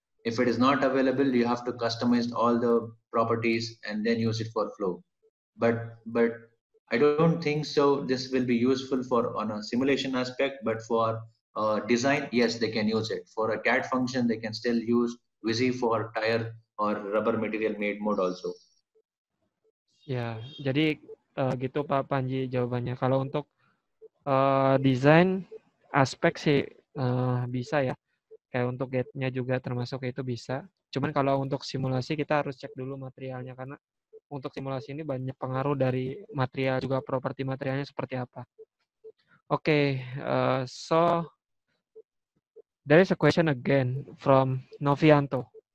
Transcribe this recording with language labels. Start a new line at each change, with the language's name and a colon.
English: If it is not available, you have to customize all the properties and then use it for flow. But I don't think so. This will be useful for on a simulation aspect, but for design, yes, they can use it. For a CAD function, they can still use Visi for tire or rubber material made mode also.
Indonesian: Ya, jadi gitu Pak Panji jawabannya. Kalau untuk desain aspek sih bisa ya. Kayak untuk gate-nya juga termasuk itu bisa. Cuman kalau untuk simulasi kita harus cek dulu materialnya karena untuk simulasi ini banyak pengaruh dari material juga properti materialnya seperti apa.
English: Okay, so there is a question again from Novianto.